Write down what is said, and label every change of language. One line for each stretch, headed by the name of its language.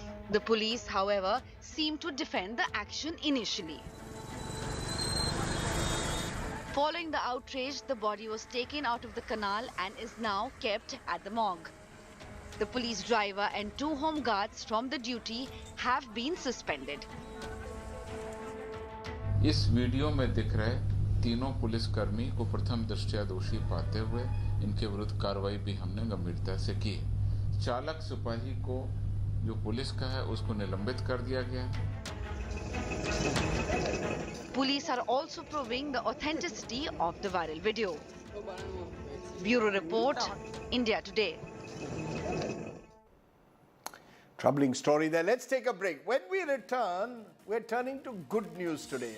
English: The police, however, seemed to defend the action initially. Following the outrage, the body was taken out of the canal and is now kept at the morgue. The police driver and 2 home guards from the duty have been suspended.
Hindi: इस video में दिख रहे तीनों पुलिसकर्मी को प्रथम दृष्टया दोषी पाते हुए इनके विरुद्ध कार्रवाई भी हमने गंभीरता से की। चालक सिपाही को जो पुलिस का है उसको निलंबित कर दिया गया।
English: Police are also proving the authenticity of the viral video. Bureau Report, India Today. Troubling story there. Let's take a break. When we return, we're turning to good news today.